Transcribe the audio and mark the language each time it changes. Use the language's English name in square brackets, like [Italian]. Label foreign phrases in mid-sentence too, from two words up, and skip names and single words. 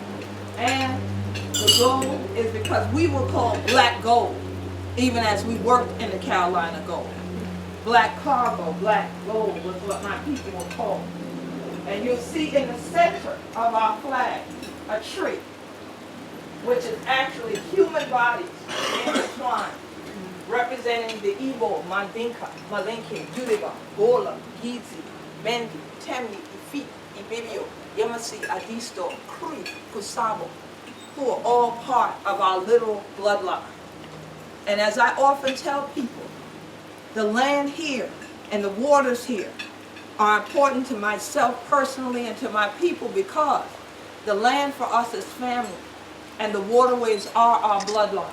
[English] And the gold is because we were called black gold, even as we worked in the Carolina gold. Black cargo, black gold was what my people were called. And you'll see in the center of our flag a tree, which is actually human bodies intertwined, representing the Igbo, Mandinka, Malinke, Yoruba, Gola, Gizi, Mendi, Temi, Ifi, Ibibio, Yamasi, Adisto, Cree, Kusabo, who are all part of our literal bloodline. And as I often tell people, the land here and the waters here are important to myself personally and to my people because the land for us is family and the waterways are our bloodline.